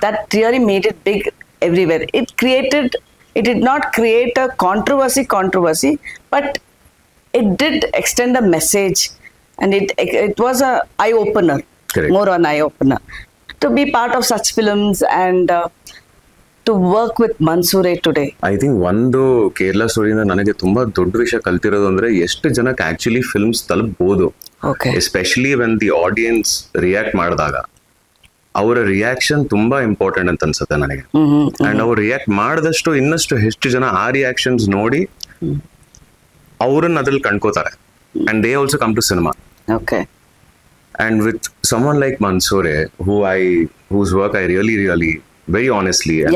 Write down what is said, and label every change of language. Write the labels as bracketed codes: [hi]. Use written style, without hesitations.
[en] That really made it big everywhere. It did not create a controversy, but it did extend a message, and it was a eye opener. Correct. More an eye opener to be part of such films and to work with Mansoore today. I think [kn] ಒಂದು ಕೇರಳ ಸ್ಟೋರಿಯಿಂದ ನನಗೆ ತುಂಬಾ ದೊಡ್ಡ ವಿಷಯ ಕಲ್ತಿರೋದು ಅಂದ್ರೆ ಎಷ್ಟು ಜನಕ್ಕೆ actually films ತಲುಪಬಹುದು. [en] Okay. Especially when the audience [kn] react ಮಾಡಿದಾಗ ಅವರ ರಿಯಾಕ್ಷನ್ ತುಂಬಾ ಇಂಪಾರ್ಟೆಂಟ್ ಅಂತ ಅನ್ಸುತ್ತೆ ನನಗೆ. ಅಂಡ್ ಅವ್ರು ರಿಯಾಕ್ಟ್ ಮಾಡಿದಷ್ಟು ಇನ್ನಷ್ಟು ಹೆಚ್ಚು ಜನ ಆ ರಿಯಾಕ್ಷನ್ಸ್ ನೋಡಿ ಅವ್ರನ್ನ ಅದ್ರಲ್ಲಿ ಕಂಡ್ಕೋತಾರೆ. [en] And they also come to cinema. Okay. And with someone like Mansoore, whose work I really very honestly and